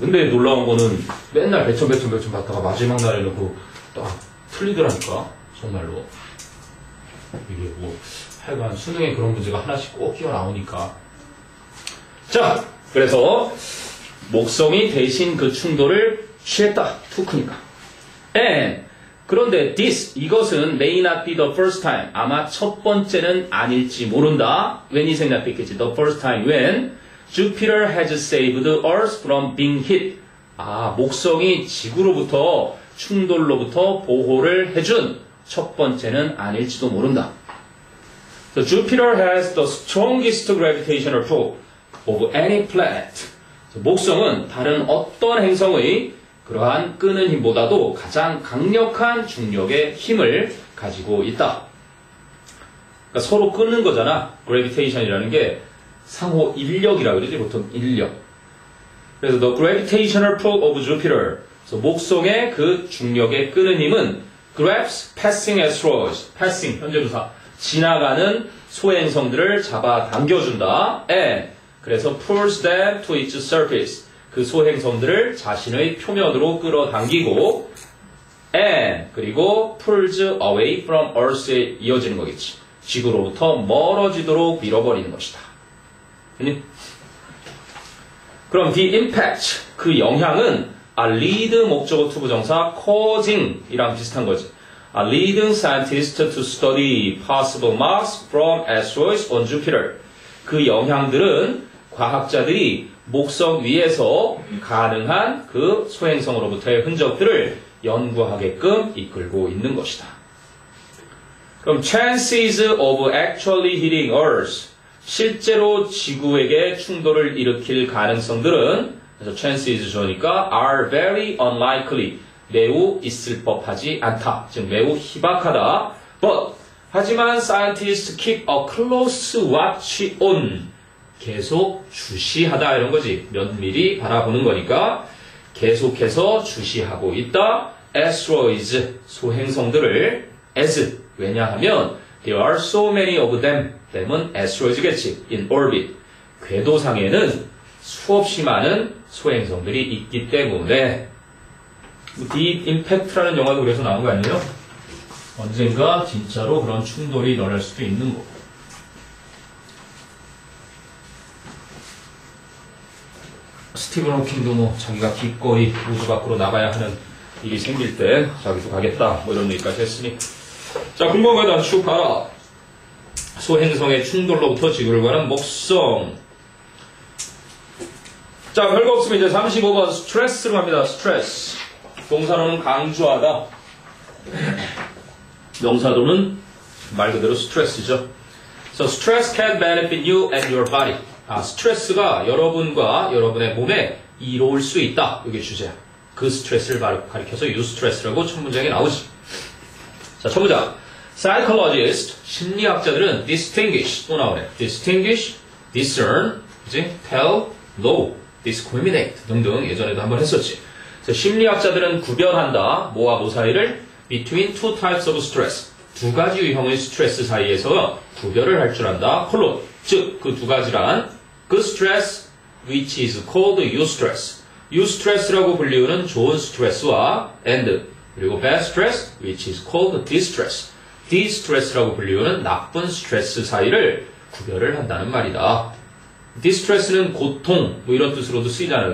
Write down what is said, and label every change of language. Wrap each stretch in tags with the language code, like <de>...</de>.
<ko>근데 놀라운 거는 맨날 배천 받다가 마지막 날에는 딱 틀리더라니까. 정말로. 이게 뭐 하여간 수능에 그런 문제가 하나씩 꼭 끼어 나오니까. 자, 그래서 목성이 대신 그 충돌을 취했다. 투크니까. 그런데 이것은</ko> <en>may not be the first time.</en> <ko>아마 첫 번째는 아닐지 모른다. when이 생략됐겠지.</ko> <en>the first time when Jupiter has saved Earth from being hit.</en> <ko>목성이 지구로부터 충돌로부터 보호를 해준 첫 번째는 아닐지도 모른다.</ko> <en>So Jupiter has the strongest gravitational pull of any planet.</en> <ko>목성은 다른 어떤 행성의 그러한 끄는 힘보다도 가장 강력한 중력의 힘을 가지고 있다. 그러니까 서로 끄는 거잖아. gravitation이라는 게 상호 인력이라고 그러지, 보통 인력. 그래서</ko> <en>the gravitational pull of Jupiter.</en> <ko>그래서 목성의 그 중력의 끄는 힘은</ko> <en>grabs passing asteroids.</en> <ko>passing, 현재부사. 지나가는 소행성들을 잡아 당겨준다.</ko> <en>and</en> <ko>그래서</ko> <en>pulls them to its surface.</en> <ko>그 소행성들을 자신의 표면으로 끌어당기고 and 그리고</ko> <en>pulls away from Earth</en> <ko>에 이어지는 거겠지. 지구로부터 멀어지도록 밀어버리는 것이다. 그럼</ko> <en>the impact,</en> <ko>그 영향은 lead 목적어 투부정사 causing 이랑 비슷한 거지.</ko> <en>leading scientists to study possible marks from asteroids on Jupiter.</en> <ko>그 영향들은 과학자들이 목성 위에서 가능한 그 소행성으로부터의 흔적들을 연구하게끔 이끌고 있는 것이다. 그럼</ko> <en>chances of actually hitting Earth,</en> <ko>실제로 지구에게 충돌을 일으킬 가능성들은, 그래서 chances 좋으니까</ko> <en>are very unlikely,</en> <ko>매우 있을 법하지 않다. 즉 매우 희박하다.</ko> <en>But</en> <ko>하지만</ko> <en>scientists keep a close watch on,</en> <ko>계속 주시하다 이런 거지. 면밀히 바라보는 거니까 계속해서 주시하고 있다.</ko> <en>asteroids,</en> <ko>소행성들을</ko> <en>as,</en> <ko>왜냐하면</ko> <en>there are so many of them, them은 asteroids겠지. in orbit,</en> <ko>궤도상에는 수없이 많은 소행성들이 있기 때문에. Deep Impact라는 영화도 그래서 나온 거 아니에요? 언젠가 진짜로 그런 충돌이 일어날 수도 있는 거. 스티븐 호킹도 뭐 자기가 기꺼이 우주 밖으로 나가야 하는 일이 생길 때 자기도 가겠다 뭐 이런 얘기까지 했으니. 자, 궁금한 거에 쭉 봐라. 소행성의 충돌로부터 지구를 가는 목성. 자, 별거 없으면 이제 35번 스트레스로 갑니다. 스트레스. 동사로는 강조하다. 명사로는 말 그대로 스트레스죠.</ko> <en>So stress can benefit you and your body.</en> <ko>스트레스가 여러분과 여러분의 몸에 이로울 수 있다. 이게 주제야. 그 스트레스를 가리켜서 유스트레스라고 첫 문장에 나오지. 자, 첫 문장. Psychologist, 심리학자들은 distinguish, 또 나오네. distinguish, discern, 그치? tell, know, discriminate 등등 예전에도 한번 했었지. 심리학자들은 구별한다. 뭐와 뭐 사이를?</ko> <en>between two types of stress.</en> <ko>두 가지 유형의 스트레스 사이에서 구별을 할 줄 안다. 콜론. 즉, 그 두 가지란</ko> <en>good stress which is called eustress. eustress라고</en> <ko>불리우는 좋은 스트레스와</ko> <en>and 그리고 bad stress, which is called distress.</en> <ko>distress라고 불리우는 나쁜 스트레스 사이를 구별을 한다는 말이다. distress는 고통 뭐 이런 뜻으로도 쓰이잖아요.</ko>